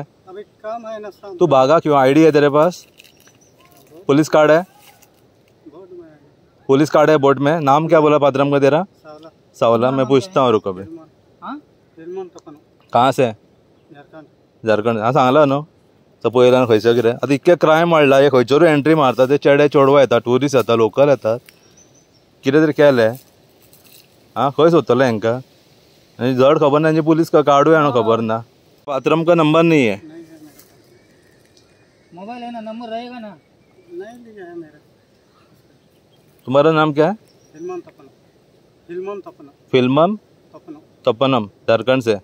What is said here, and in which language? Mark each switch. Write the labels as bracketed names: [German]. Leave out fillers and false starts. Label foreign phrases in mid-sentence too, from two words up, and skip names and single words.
[Hindi] अभी काम है ना शाम तू भागा क्यों? आईडी है तेरे पास? पुलिस कार्ड है? बोर्ड में है। पुलिस कार्ड है बोर्ड में? नाम क्या बोला पात्रम का तेरा? सावला। सावला। मैं पूछता हूँ, रुको अभी। फिल्मोन तपन। कहाँ से? झारखंड। झारखंड। हाँ, [Konkani] सांगला न्हू. तो पळयला खंयचं कितें? आतां इतके क्रायम वाडला, हे खंयच्योय एंट्री मारता, ते चेडे चोडवा येतात, ट्युरिस्ट येतात, लोकल येतात. कितें तरी केलें. हाँ, खंय सोदतले हेंकां? आनी जड खबर ना, पुलिस का कार्डूय आणो खबर ना. [Hindi] पात्रम का नंबर नहीं है. नहीं है मेरे पास। मोबाइल है ना, नंबर रहेगा ना? नहीं लिया है मेरा। तुम्हारा नाम क्या है? फिल्मोन तपन। फिल्मोन तपन। फिल्मम तपन। तपनम, झारखंड से.